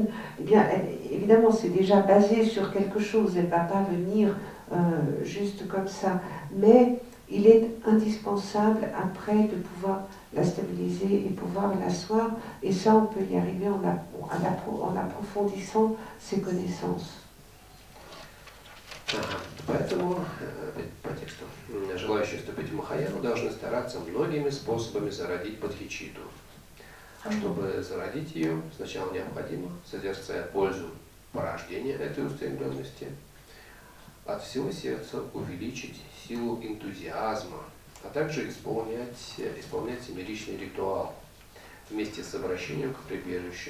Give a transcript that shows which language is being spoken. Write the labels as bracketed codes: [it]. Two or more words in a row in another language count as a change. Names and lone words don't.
[fr] Eh bien, évidemment, c'est déjà basé sur quelque chose, elle ne va pas venir juste comme ça. Mais il est indispensable après de pouvoir la stabiliser et pouvoir l'asseoir. Et ça, on peut y arriver en approfondissant ses connaissances. [ru] Поэтому, по тексту, желающие вступить в Махаяну должны стараться многими способами зародить бодхичитту. А чтобы зародить ее, сначала необходимо, созерцая пользу порождения этой устремленности, от всего сердца увеличить силу энтузиазма, а также исполнять семеричный ритуал вместе с обращением к прибежищу.